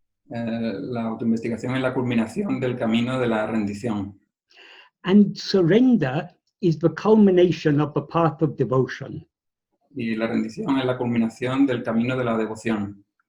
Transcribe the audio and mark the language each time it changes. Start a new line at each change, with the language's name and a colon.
Spanish: La autoinvestigación es la culminación del camino de la rendición.
English: And surrender is the culmination of the path of devotion.
Spanish: Y la rendición es la culminación del camino de la devoción.